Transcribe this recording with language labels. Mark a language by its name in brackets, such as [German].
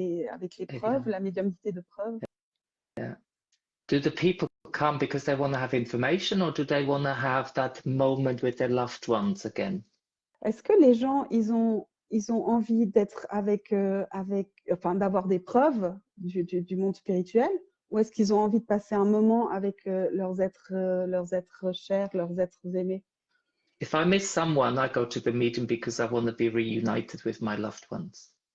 [French] avec les preuves, la médiumnité de preuves. Yeah. [English] Do the people come because they want to have information, or do they want to have that moment with their loved ones again? [French] Est-ce que les gens, ils ont envie d'être enfin, d'avoir des preuves du monde spirituel, ou est-ce qu'ils ont envie de passer un moment avec leurs êtres chers, leurs êtres aimés? [English] If I miss someone, I go to the meeting because I want to be reunited with my loved ones.